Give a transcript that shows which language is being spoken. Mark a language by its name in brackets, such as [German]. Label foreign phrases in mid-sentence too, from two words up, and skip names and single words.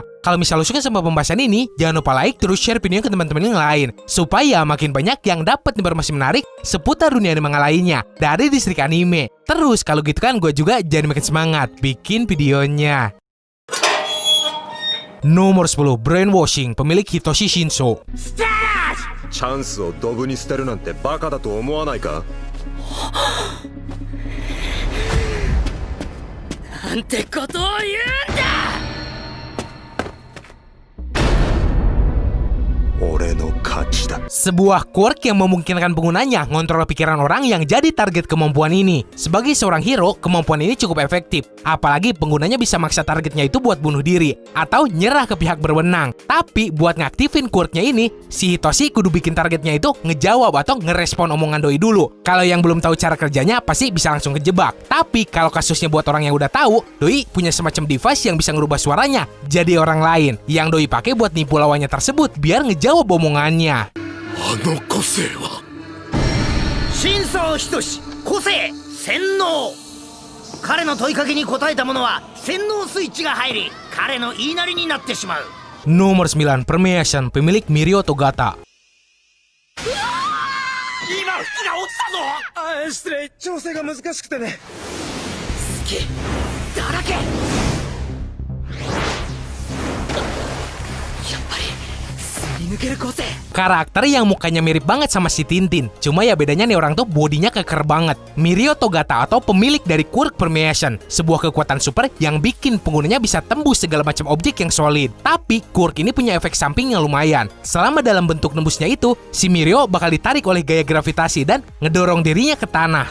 [Indonesian] Kalau misalnya lo suka sama pembahasan ini, jangan lupa like, terus share video ke teman-teman yang lain, supaya makin banyak yang dapat informasi menarik seputar dunia anime lainnya dari distrik anime. Terus kalau gitu kan gue juga jadi makin semangat bikin videonya. Nomor 10, Brainwashing, pemilik Hitoshi Shinso. Start! [Japanese] チャンスをドブに捨てるなんてバカだと思わないか? なんてことを言うんだ! 俺の勝ちだ. [Indonesian] Sebuah quirk yang memungkinkan penggunanya ngontrol pikiran orang yang jadi target kemampuan ini. Sebagai seorang hero, kemampuan ini cukup efektif. Apalagi penggunanya bisa maksa targetnya itu buat bunuh diri atau nyerah ke pihak berwenang. Tapi buat ngaktifin quirknya ini, si Hitoshi kudu bikin targetnya itu ngejawab atau ngerespon omongan doi dulu. Kalau yang belum tahu cara kerjanya pasti bisa langsung kejebak. Tapi kalau kasusnya buat orang yang udah tahu, doi punya semacam device yang bisa ngerubah suaranya jadi orang lain yang doi pakai buat nipu lawannya tersebut biar ngejawab omongannya. [Japanese] 真相仁志個性洗脳彼の問いかけに答えた者は洗脳スイッチが入り彼の言いなりになってしまう. [Indonesian] Nomor 9, Permeation, pemilik Mirio Togata. [Japanese] 今服が落ちたぞ. 失礼、調整が難しくてね. 隙だらけ. やっぱり [Indonesian] Karakter yang mukanya mirip banget sama si Tintin. Cuma ya bedanya nih orang tuh bodinya keker banget. Mirio Togata atau pemilik dari quirk Permeation, sebuah kekuatan super yang bikin penggunanya bisa tembus segala macam objek yang solid. Tapi quirk ini punya efek samping yang lumayan. Selama dalam bentuk nembusnya itu, si Mirio bakal ditarik oleh gaya gravitasi dan ngedorong dirinya ke tanah.